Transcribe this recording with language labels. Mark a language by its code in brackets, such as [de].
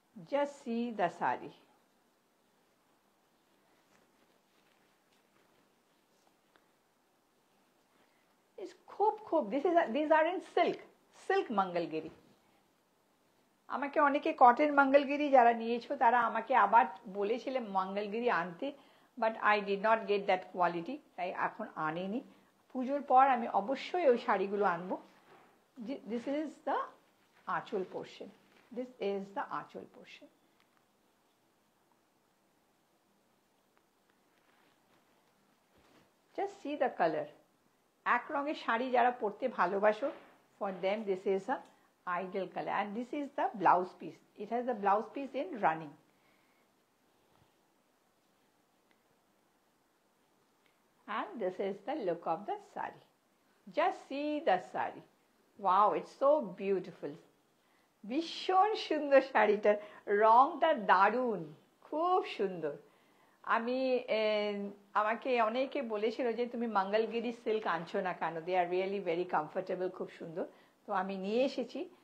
[en] Just see the sari. It's [bn] khub. [en] These are in silk Mangalgiri. [bn] আমাকে অনেকে cotton Mangalagiri যারা নিয়েছো তারা আমাকে আবার বলেছিলেন মঙ্গলগিরি আনতে, [en] but I did not get that quality, [bn] তাই এখন আনিনি। পুজোর পর আমি অবশ্যই ওই শাড়িগুলো আনবো। [en] This is the aanchal portion. This is the aanchal portion. Just see the color. [bn] এক রঙের শাড়ি যারা পরতে ভালোবাসো, [en] for them this is a ideal color. And this is the blouse piece. It has the blouse piece in running. And this is the look of the sari. Just see the sari. Wow, it's so beautiful. [bn] ভীষণ সুন্দর শাড়িটার রংটা দারুণ, খুব সুন্দর। আমি আমাকে অনেকে বলেছিল যে তুমি মঙ্গলগিরি সিল্ক আনছো না কেন, [en] they are really very comfortable, [bn] খুব সুন্দর। তো আমি নিয়ে এসেছি।